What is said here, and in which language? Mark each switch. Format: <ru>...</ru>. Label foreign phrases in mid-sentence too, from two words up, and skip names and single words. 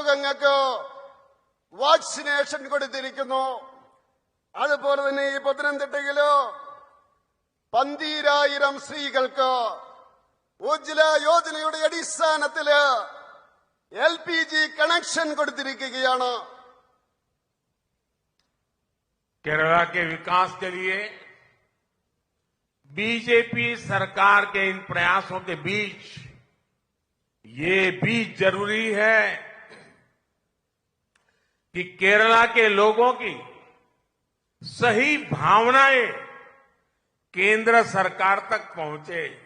<ml>ജനങ്ങൾക്ക് വാക്സിനേഷൻ കൊടുത്തിരിക്കുന്നു. അതുപോലെ തന്നെ ഈ പത്തനംതിട്ടയില് 12,000 സ്ത്രീകൾക്ക് ഉജ്ജ്വല യോജനയുടെ അടിസ്ഥാനത്തില് LPG കണക്ഷൻ കൊടുത്തിരിക്കുകയാണ്.</ml> <hi>केरला के विकास के लिए बीजेपी सरकार के इन प्रयासों के बीच ये भी जरूरी है कि केरला के लोगों की सही भावनाएं केंद्र सरकार तक पहुंचे.</hi>